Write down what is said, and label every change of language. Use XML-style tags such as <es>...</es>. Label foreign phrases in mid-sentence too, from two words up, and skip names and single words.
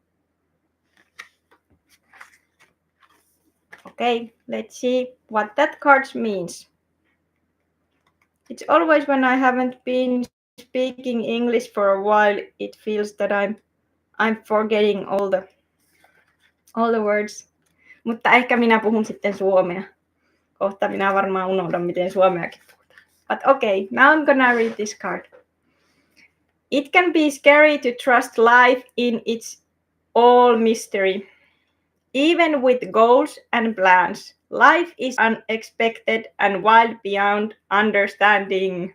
<en>Okay, let's see what that card means. It's always when I haven't been speaking English for a while, it feels that I'm forgetting all the words.</en> <fi>Mutta ehkä minä puhun sitten suomea. Kohta minä varmaan unohdan, miten suomeakin puhutaan.</fi> <en>But okay, now I'm gonna read this card. It can be scary to trust life in its all mystery. Even with goals and plans, life is unexpected and wild beyond understanding.</en>